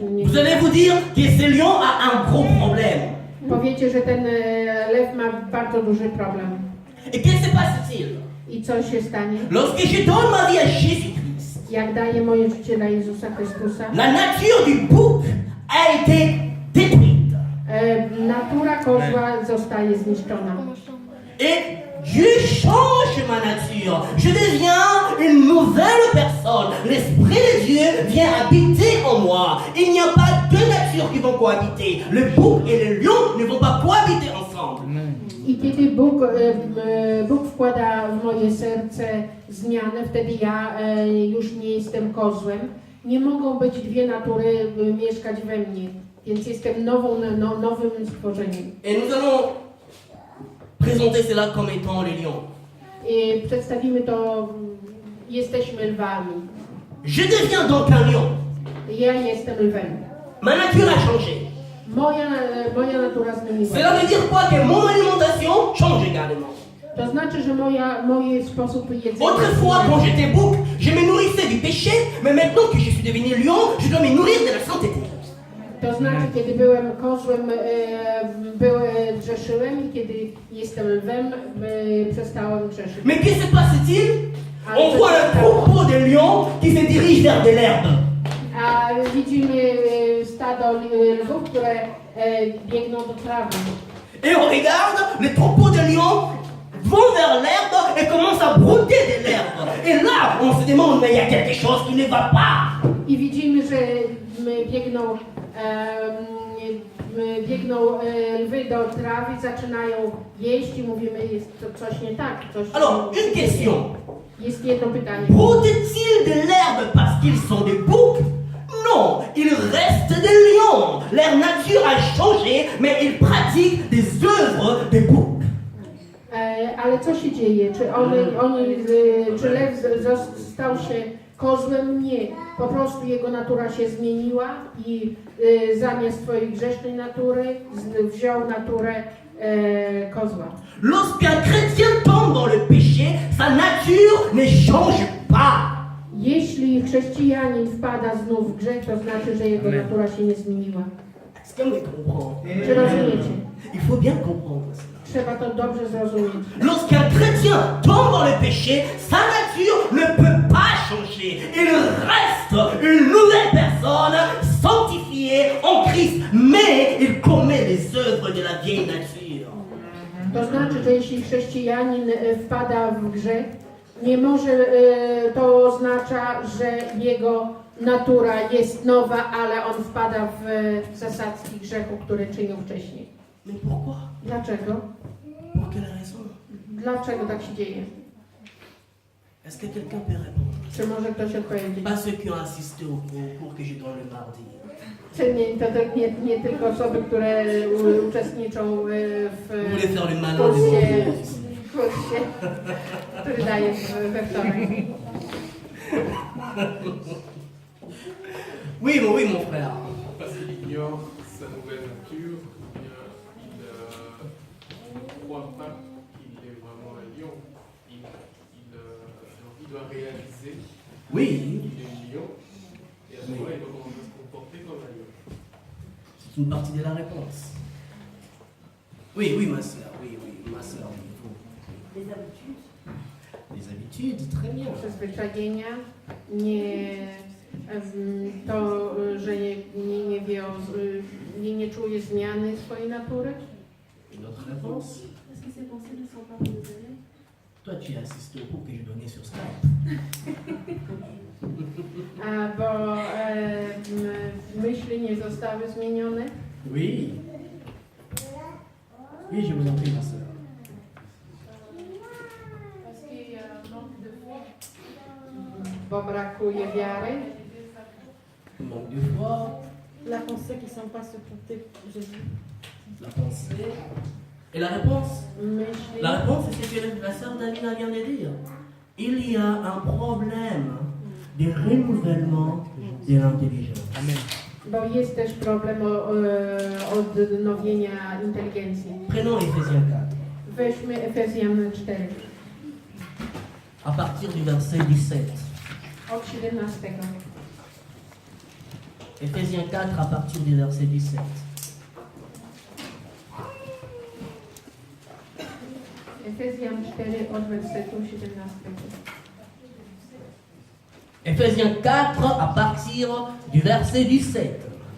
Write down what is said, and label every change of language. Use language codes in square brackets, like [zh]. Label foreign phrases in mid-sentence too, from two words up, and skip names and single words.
[fr] Vous allez vous dire que ce lion a un gros problème. [pl] Powiecie, że ten lew ma bardzo duży problem. [fr] Et qu'est-ce qui se passe-t-il? [pl] I co się stanie? [fr] Lorsque je donne ma vie à Jésus-Christ, [pl] Jak daję moje życie dla Jezusa Chrystusa, [fr] la nature du bouc a été détruite. [pl] Natura kozła zostaje zniszczona. [fr] Et Dieu change ma nature. Je deviens une nouvelle personne. L'Esprit de Dieu vient habiter en moi. Il n'y a pas deux natures qui vont cohabiter. Le bouc et le lion ne vont pas cohabiter ensemble. [pl] I kiedy Bóg wkłada w moje serce zmianę, wtedy ja już nie jestem kozłem. Nie mogą być dwie natury mieszkać we mnie, więc jestem nowym stworzeniem. [fr] Et nous allons présenter cela comme étant les lions. [pl] I przedstawimy to, jesteśmy lwami. [fr] Je deviens donc un lion. [pl] Ja jestem lwem. [fr] Ma nature a changé. [pl] Moja natura zmieniła. [fr] Cela veut dire quoi? Que mon alimentation change également. [pl] To znaczy, że mój sposób jedzenia... [fr] Autrefois, quand j'étais bouc, je me nourrissais du péché, mais maintenant que je suis devenu lion, je dois me nourrir de la sainteté. [pl] To znaczy, kiedy byłem kozłem, grzeszyłem i kiedy jestem lwem, przestałem grzeszyć. [fr] Mais que se passe-t-il? On voit un troupeau de lions qui se dirige vers de l'herbe. [pl] A widzimy stado lwów, które biegną do trawy. [fr] Et on regarde, les troupeaux de lions vont vers l'herbe et commencent à brouter de l'herbe. Et là, on se demande, mais il y a quelque chose qui ne va pas. [pl] I widzimy, że biegną biegną lwy do trawy, zaczynają jeść i mówimy, jest to coś nie tak. [fr] Alors, une question. [pl] Jest jedno pytanie. [fr] Broutent-ils de l'herbe parce qu'ils sont des boucs? Non, ils restent des lions. Leur nature a changé, mais ils pratiquent des œuvres des boucs. [pl] Ale co się dzieje? Czy lew stał się kozłem? Nie. Po prostu jego natura się zmieniła i zamiast swojej grzesznej natury wziął naturę kozła. [fr] Lorsqu'un chrétien tombe dans le péché, sa nature ne change pas. [pl] Jeśli chrześcijanin wpada znów w grzech, to znaczy, że jego natura się nie zmieniła. [fr] Est-ce qu'on me comprend? [pl] Czy rozumiecie? [fr] Il faut bien comprendre cela. [pl] Trzeba to dobrze zrozumieć. [fr] Lorsqu'un chrétien tombe dans le péché, sa nature ne peut pas changer. Il reste une nouvelle personne sanctifiée en Christ, mais il commet les œuvres de la vieille nature. [pl] To znaczy, że jeśli chrześcijanin wpada w grzech, nie może to oznacza, że jego natura jest nowa, ale on wpada w zasadzki grzechu, który czynił wcześniej. [fr] Mais pourquoi? [pl] Dlaczego? [fr] Pour quelle raison? [pl] Dlaczego tak się dzieje? [fr] Est-ce que quelqu'un peut répondre? [pl] Czy może ktoś odpowiedzieć? [fr] Pas ceux qui ont assisté au cours que j'ai donné le mardi. [pl] To nie tylko osoby, które uczestniczą [fr] Vous voulez [pl] w [fr] faire le malin des [pl] kursie, który daje we wtorek. [fr] Oui, mon frère. Parce qu'il ignore sa nouvelle nature, ou bien il ne croit pas qu'il est vraiment un lion. Il doit réaliser Oui, qu'il est un lion, et à ce moment-là, il doit commencer à se comporter comme un lion. c'est une partie de la réponse. Oui, ma soeur, ma soeur. Les habitudes. Les habitudes, très bien. [pl] Przyzwyczajenia, to, że nie czuje zmiany swojej natury. [fr] Une autre réponse? Est-ce que ces pensées ne sont pas raisonnées? Toi, tu as assisté au cours que j'ai donné sur Skype. [pl] Bo myśli nie zostały zmienione. [fr] Oui. Oui, je vous en prie, ma soeur. [pl] Bo brakuje wiary. [fr] Manque de foi, La pensée qui ne semble pas supporter Jésus. la pensée. Et la réponse? [pl] Myśli. [fr] La réponse, c'est ce que la sœur Davina vient de dire. Il y a un problème de renouvellement de l'intelligence. Amen. [pl] Bo jest też problem odnowienia inteligencji. [fr] Prenons Éphésiens 4, [pl] Weźmy Efezjan 4, [fr] à partir du verset 17. [pl] od 17. [fr] Éphésiens 4, à partir du verset 17. [pl] Efezjan 4 od wersetu 17. [fr] Éphésiens 4, à partir du verset 17.